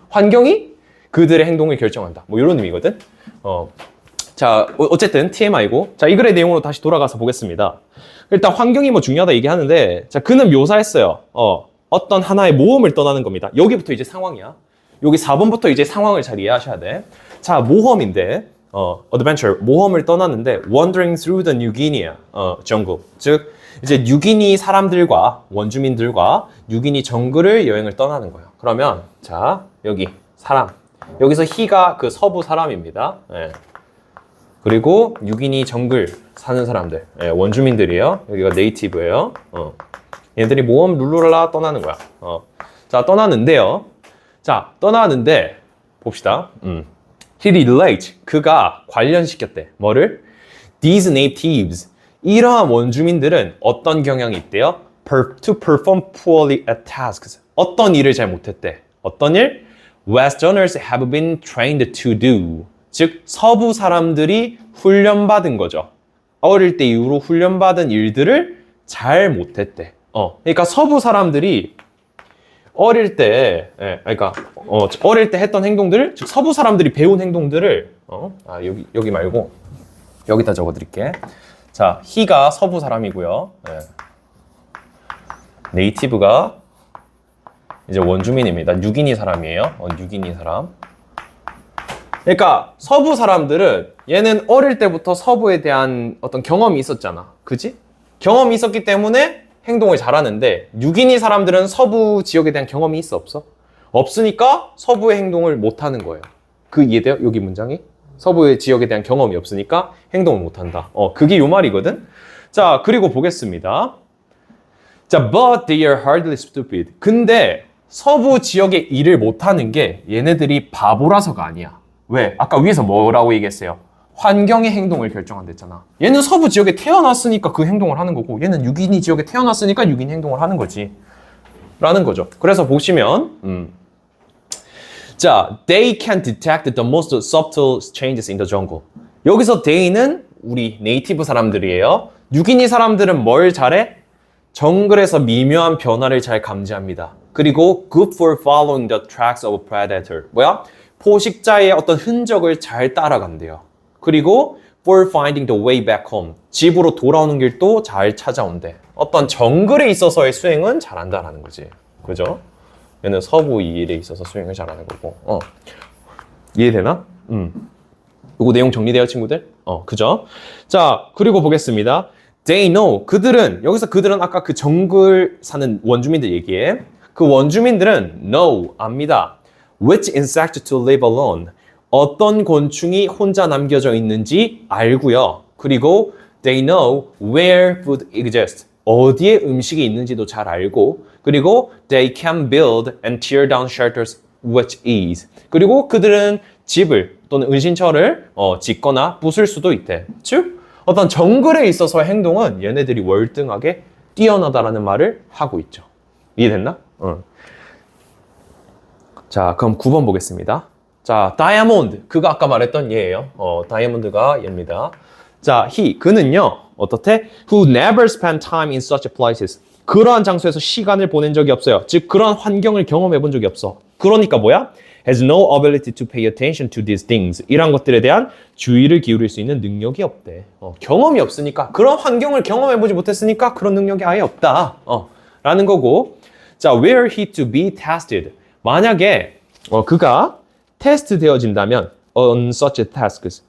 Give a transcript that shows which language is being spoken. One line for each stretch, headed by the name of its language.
Korean: 환경이 그들의 행동을 결정한다. 뭐 이런 의미거든. 자, 어쨌든 TMI고. 자, 이 글의 내용으로 다시 돌아가서 보겠습니다. 일단 환경이 뭐 중요하다 얘기하는데, 자, 그는 묘사했어요. 어떤 하나의 모험을 떠나는 겁니다. 여기부터 이제 상황이야. 여기 4번부터 이제 상황을 잘 이해하셔야 돼. 자, 모험인데,
English: adventure,
Korean: 모험을 떠나는데,
English: wandering through the New Guinea jungle.
Korean: 즉, 이제 뉴기니 사람들과 원주민들과 뉴기니 정글을 여행을 떠나는 거예요. 그러면, 자, 여기 사람. 여기서 he가 그 서부 사람입니다. 그리고 뉴기니 정글 사는 사람들, 원주민들이에요. 여기가 네이티브예요. 얘들이 모험 룰루랄라 떠나는 거야. 자, 떠나는데요. 자, 떠나는데 봅시다.
English: He relate,
Korean: 그가 관련시켰대. 뭐를?
English: These natives,
Korean: 이러한 원주민들은 어떤 경향이 있대요?
English: To perform poorly at tasks.
Korean: 어떤 일을 잘 못했대. 어떤 일?
English: Westerners have been trained to do.
Korean: 즉 서부 사람들이 훈련받은 거죠. 어릴 때 이후로 훈련받은 일들을 잘 못했대. 그러니까 서부 사람들이 어릴 때, 어릴 때 했던 행동들을, 즉 서부 사람들이 배운 행동들을, 여기 말고 여기다 적어드릴게. 자, he가 서부 사람이고요. 네이티브가 이제 원주민입니다. 뉴기니 사람이에요. 뉴기니 사람. 그러니까 서부 사람들은 얘는 어릴 때부터 서부에 대한 어떤 경험이 있었잖아. 그지? 경험이 있었기 때문에 행동을 잘하는데 뉴기니 사람들은 서부 지역에 대한 경험이 있어 없어? 없으니까 서부의 행동을 못하는 거예요. 그 이해돼요? 여기 문장이? 서부의 지역에 대한 경험이 없으니까 행동을 못한다. 그게 요 말이거든? 자, 그리고 보겠습니다.
English: 자, but they are hardly stupid.
Korean: 근데 서부 지역에 일을 못하는 게 얘네들이 바보라서가 아니야. 왜? 아까 위에서 뭐라고 얘기했어요? 환경의 행동을 결정한댔잖아. 얘는 서부 지역에 태어났으니까 그 행동을 하는 거고 얘는 유기니 지역에 태어났으니까 유기니 행동을 하는 거지. 라는 거죠. 그래서 보시면 자,
English: they can detect the most subtle changes in the jungle.
Korean: 여기서 they는 우리 네이티브 사람들이에요. 유기니 사람들은 뭘 잘해? 정글에서 미묘한 변화를 잘 감지합니다. 그리고
English: good for following the tracks of a predator.
Korean: 뭐야? 포식자의 어떤 흔적을 잘 따라간대요.
English: 그리고 for finding the way back home.
Korean: 집으로 돌아오는 길도 잘 찾아온대. 어떤 정글에 있어서의 수행은 잘한다라는 거지. 그죠? 얘는 서부 이 일에 있어서 수행을 잘하는 거고. 이해되나? 이거 내용 정리돼요, 친구들? 그죠? 자, 그리고 보겠습니다.
English: They know.
Korean: 그들은, 여기서 그들은 아까 그 정글 사는 원주민들 얘기해. 그 원주민들은
English: know,
Korean: 압니다.
English: Which insect to live alone.
Korean: 어떤 곤충이 혼자 남겨져 있는지 알고요. 그리고
English: they know where food exists.
Korean: 어디에 음식이 있는지도 잘 알고 그리고
English: they can build and tear down shelters with ease.
Korean: 그리고 그들은 집을 또는 은신처를 짓거나 부술 수도 있대. 즉 어떤 정글에 있어서의 행동은 얘네들이 월등하게 뛰어나다라는 말을 하고 있죠. 이해됐나? 자, 그럼 9번 보겠습니다. 자, 다이아몬드. 그가 아까 말했던 얘예요. 다이아몬드가 얘입니다. 자, 그는요. 어떻대?
English: Who never spent time in such places.
Korean: 그러한 장소에서 시간을 보낸 적이 없어요. 즉, 그러한 환경을 경험해 본 적이 없어. 그러니까 뭐야?
English: Has no ability to pay attention to these things.
Korean: 이런 것들에 대한 주의를 기울일 수 있는 능력이 없대. 경험이 없으니까, 그런 환경을 경험해 보지 못했으니까 그런 능력이 아예 없다. 라는 거고. 자,
English: were he to be tested.
Korean: 만약에 그가 테스트 되어진다면
English: on such tasks.